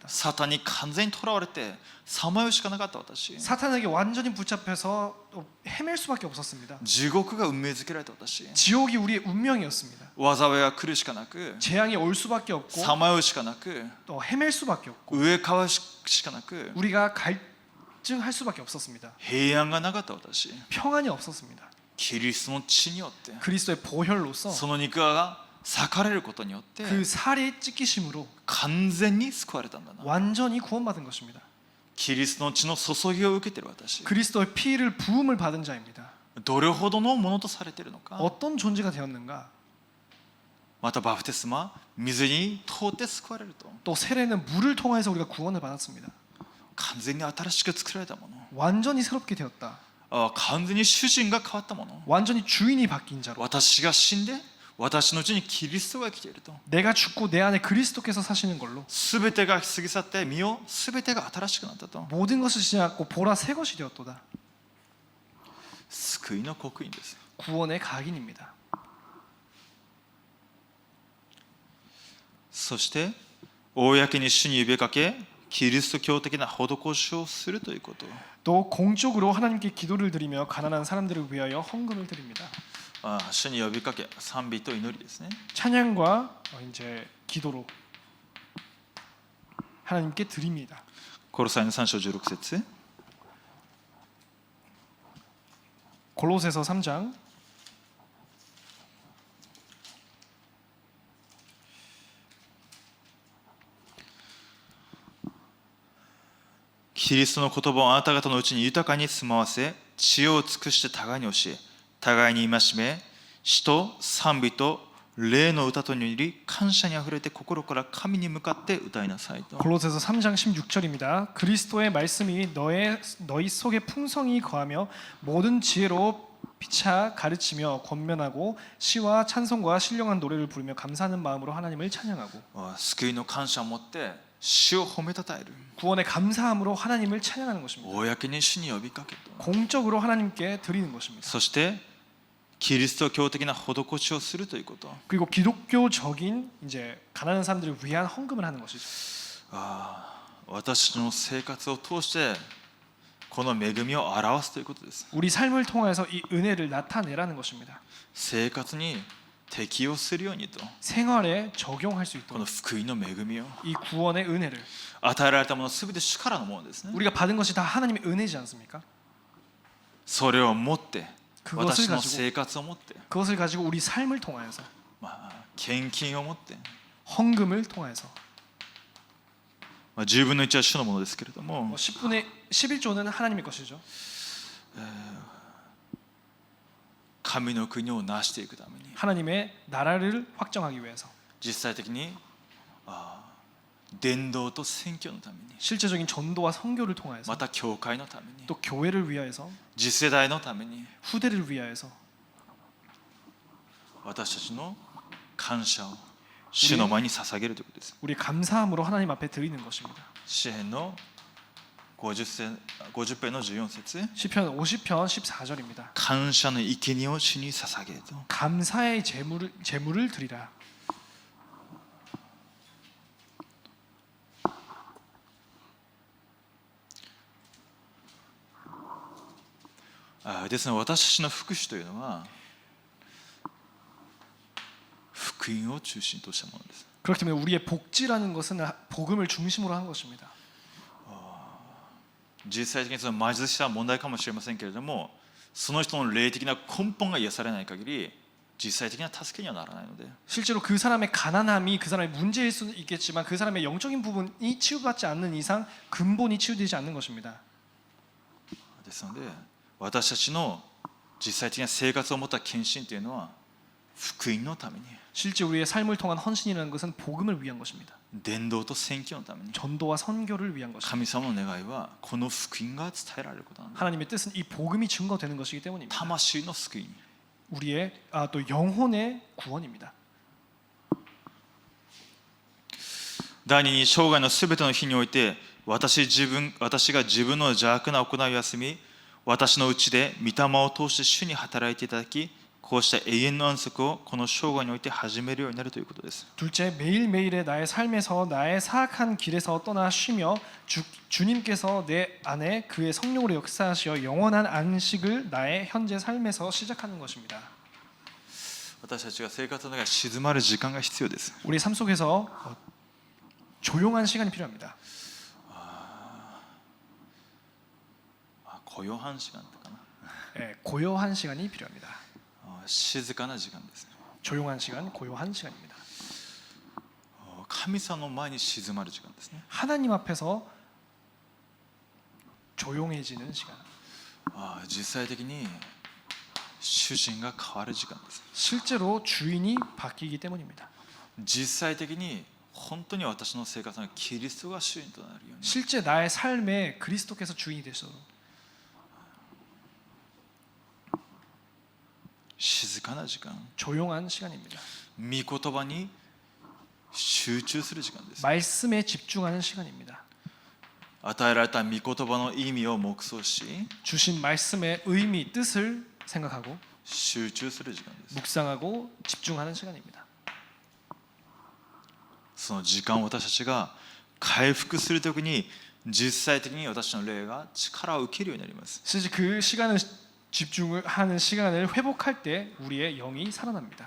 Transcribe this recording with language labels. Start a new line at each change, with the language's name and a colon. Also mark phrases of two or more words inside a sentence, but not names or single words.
Japanese: サタンに完全にとらわれてさまようしかなかった私、
Korean: 사탄에게 완전히 붙잡혀서 헤맬 수밖에 없었습니다.
Japanese: 地獄が運命づけられた私、
Korean: 지옥이 우리의 운명이었습니다.
Japanese: 災いが来るしかなく、
Korean: 재앙이 올 수밖에 없고
Japanese: さまようしかなく、
Korean: 또 헤맬 수밖에 없고
Japanese: 植え替わるしかなく、
Korean: 우리가 갈증할 수밖에 없었습니다.
Japanese: 平安がなかった私、
Korean: 평안이 없었습니다.
Japanese: キリストの血によって
Korean: 그리스도의 보혈로서
Japanese: その肉が裂かれることによって
Korean: 그 살의 찢기심으로
Japanese: 完全に救われたんだな。
Korean: 완전히 구원받은 것입니다.
Japanese: キリストの血の注ぎを受けている私、
Korean: 그리스도의 피를 부음을 받은 자입니다.
Japanese: どれほどのものとされているのか。
Korean: 어떤 존재가 되었는가?
Japanese: またバプテスマ、水に通って救われると
Korean: 또 세례는 물을 통해서 우리가 구원을 받았습니다.
Japanese: 完全に新しく作られたもの、
Korean: 완전히 새롭게 되었다.
Japanese: 完全に主人が変わったもの、
Korean: 완전히 주인이 바뀐 자로.
Japanese: 私が死んで私のうちにキリストが生きていると、
Korean: 내가 죽고 내 안에 그리스도께서 사시는 걸로
Japanese: 全てが過ぎ去って身を全てが新しくなったと。
Korean: 모든 것을 지나고 보라 새 것이 되었도다.
Japanese: 救いの刻印です。
Korean: 구원의 각인입니다.
Japanese: そして公に主に指かけキリスト教的な施しをするということ。
Korean: 또 공적으로 하나님께 기도를 드리며 가난한 사람들을 위하여 헌금을 드립니다.
Japanese: 主に呼びかけ、賛美と祈りですね。
Korean: 찬양과 이제 기도로 하나님께 드립니다.
Japanese: コロサイの3章16節、
Korean: 골로새서 3장
Japanese: キリストの言葉をあなた方のうちに豊かに住まわせ、知恵を尽くして互いに教え、互いに戒め、詩と賛美と霊の歌とにより感謝にあふれて心から神に向かって歌いなさいと。
Korean: 골로새서 3장 16절입니다. 그리스도의 말씀이 너희 속에 풍성히 거하며 모든 지혜로 피차 가르치며 권면하고 시와 찬송과 신령한 노래를 부르며 감사하는 마음으로 하나님을 찬양하고
Japanese: 救いの感謝を持って主を褒めたたえる。
Korean: 구원의 감사함으로 하나님을 찬양하는 것입니다.
Japanese: 公に主に呼びかけると。
Korean: 공적으로 하나님께 드리는 것입니다.
Japanese: そしてキリスト教的な施しをするということ。
Korean: 그리고 기독교적인 이제 가난한 사람들을 위한 헌금을 하는 것이죠.
Japanese: 私の生活を通してこの恵みを表すということです。
Korean: 우리 삶을 통해서 이 은혜를 나타내라는 것입니다.
Japanese: 生活に適用するようにと、
Korean: 생활에 적용할 수
Japanese: この
Korean: 있도록
Japanese: 福音の恵みを
Korean: 이 구원의 은혜를
Japanese: 与えられたものすべて主からのものですね。
Korean: 우리가 받은 것이 다 하나님의 은혜지 않습니까?
Japanese: それを持って
Korean: 그것을
Japanese: 私の
Korean: 가지고
Japanese: 生活を持って
Korean: 그것을 가지고 우리 삶을 통하여서
Japanese: 献金を持って、
Korean: 헌금을 통해서
Japanese: 10 分の1は主のものですけれども、
Korean: 10분의 11조는 하나님의 것이죠.
Japanese: 神の国を成していくために
Korean: 하나님의 나라를 확정하기 위해서
Japanese: 実際的に伝道と宣教のために、
Korean: 실제적인 전도와 선교를 통하여서
Japanese: また教会のために、
Korean: 또 교회를 위하여서
Japanese: 次世代のために
Korean: 후대를 위하여서
Japanese: 私たちの感謝を主の前に捧げるということです。
Korean: 우리 감사함으로 하나님 앞에 드리는 것입니다.
Japanese: 詩編の50編の14節、
Korean: 시편 50편 14절입니다.
Japanese: 感謝の生贄を主に捧げると。
Korean: 감사의 제물을 드리라.
Japanese: ですので私たちの福祉というのは福音を中心としたものです。
Korean: 그렇기 때문에 우리의 복지라는 것은 복음을 중심으로 한 것입니다.
Japanese: 実際的にその貧しさは問題かもしれませんけれども、その人の霊的な根本が癒されない限り実際的な助けにはならないので、
Korean: 실제로 그 사람의 가난함이 그 사람의 문제일 수는 있겠지만 그 사람의 영적인 부분이 치유받지 않는 이상 근본이 치유되지 않는 것입니다.
Japanese: ですので私たちの実際的な生活を持った献身というのは福音のために、
Korean: 실제 우리의 삶을 통한 헌신이라는 것은 복음을 위한 것입니다.
Japanese: 伝道と宣教のために、
Korean: 전도와 선교를 위한 것입니다.
Japanese: 神様の願いはこの福音が伝えられることなんです。
Korean: 하나님의 뜻은 이 복음이 증거되는 것이기 때문입니다.
Japanese: 魂の救い、
Korean: 우리의 또 영혼의 구원입니다.
Japanese: 第二に生涯のすべての日において私が自分の邪悪な行いを休み、私のうちで御霊を通して主に働いていただき、 こうした永遠の安息をこの生涯において始めるようになるということです。
Korean: 둘째, 매일매일의 나의 삶에서 나의 사악한 길에서 떠나 쉬며 주님께서 내 안에 그의 성령으로 역사하시어 영원한 안식을 나의 현재 삶에서 시작하는 것입니다.
Japanese: 私たちが生活の中で静まる時間が必要です。
Korean: 우리 삶 속에서 조용한 시간이 필요합니다.
Japanese: 雇用半時間かな。
Korean: 고요한 시간이 필요합니다.
Japanese: 静かな時間です。
Korean: 조용한 시간, 고요한 시간입니다.
Japanese: 神様の前に静まる時間ですね。
Korean: 하나님 앞에서 조용해지는 시간.
Japanese: 実際的に主人が変わる時間です。
Korean: 실제로 주인이 바뀌기 때문입니다.
Japanese: 実際的に本当に私の生活がキリストが主人となるように
Korean: 실제 나의 삶에 그리스도께서 주인이 되셔서
Japanese: 静かな時間、
Korean: 조용한 시간입니다.
Japanese: 御言葉に集中する時間です。
Korean: 말씀에 집중하는 시간입니다.
Japanese: 与えられた御言葉の意味を黙想し
Korean: 주신 말씀의 의미, 뜻을 생각하고
Japanese: 集中する時間です。
Korean: 묵상하고 집중하는 시간입니다.
Japanese: その時間を私たちが回復するときに実際的に私の霊が力を受けるようになります。
Korean: 실제 그 시간을 집중을 하는 시간을 회복할 때 우리의 영이 살아납니다.